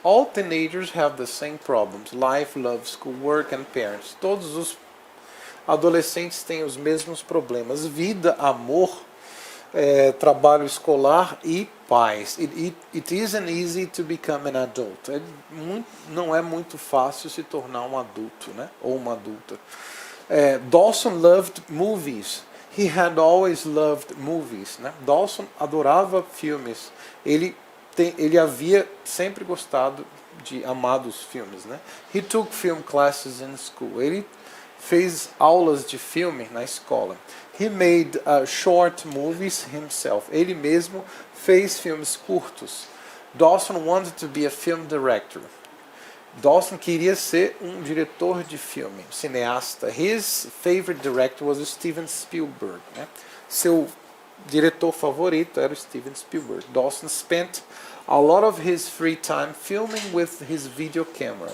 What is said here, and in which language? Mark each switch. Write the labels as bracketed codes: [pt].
[en] All teenagers have the same problems. Life, love, school, work and parents. [pt] Todos os adolescentes têm os mesmos problemas. Vida, amor, trabalho escolar e pais. [en] It isn't easy to become an adult. [pt] Não é muito fácil se tornar um adulto, né? Ou uma adulta. [en] Dawson loved movies. He had always loved movies. [pt] Né? Dawson adorava filmes. Ele havia sempre gostado de amados filmes. Né? [en] He took film classes in school. [pt] Ele fez aulas de filme na escola. [en] He made short movies himself. [pt] Ele mesmo fez filmes curtos. [en] Dawson wanted to be a film director. [pt] Dawson queria ser um diretor de filme, cineasta. [en] His favorite director was Steven Spielberg. Né? [pt] Seu diretor favorito era o Steven Spielberg. [en] Dawson spent a lot of his free time filming with his video camera.